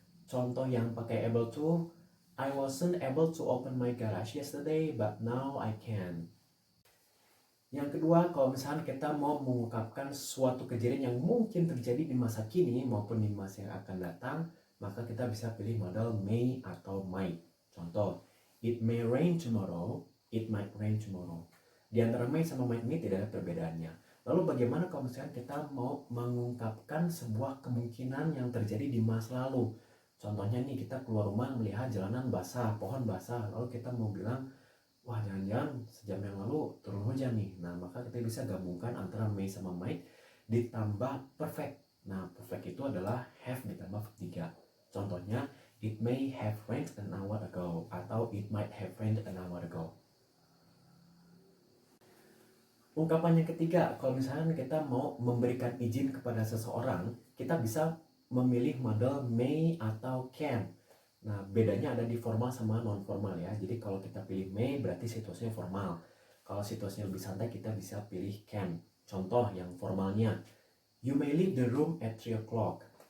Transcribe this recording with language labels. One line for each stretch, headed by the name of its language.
Indonesian: Contoh yang pakai
English: able to, I wasn't able to open my garage yesterday, but now I can.
Indonesian: Yang kedua, kalau misalnya kita mau mengungkapkan suatu kejadian yang mungkin terjadi di masa kini maupun di masa yang akan datang, maka kita bisa pilih modal may atau might.
English: Contoh, it may rain tomorrow, it might rain tomorrow.
Indonesian: Di antara may sama might ini tidak ada perbedaannya. Lalu bagaimana kalau misalnya kita mau mengungkapkan sebuah kemungkinan yang terjadi di masa lalu? Contohnya nih, kita keluar rumah melihat jalanan basah, pohon basah, lalu kita mau bilang, wah jangan-jangan sejam yang lalu turun hujan nih. Nah maka kita bisa gabungkan antara may sama might ditambah perfect. Nah perfect itu adalah have ditambah verb 3.
English: Contohnya, it may have rained an hour ago atau it might have rained an hour ago.
Indonesian: Ungkapan yang ketiga, kalau misalnya kita mau memberikan izin kepada seseorang, kita bisa memilih modal may atau can. Nah, bedanya ada di formal sama non formal ya. Jadi kalau kita pilih may berarti situasinya formal. Kalau situasinya lebih santai kita bisa pilih can. Contoh yang formalnya,
English: you may leave the room at 3 o'clock.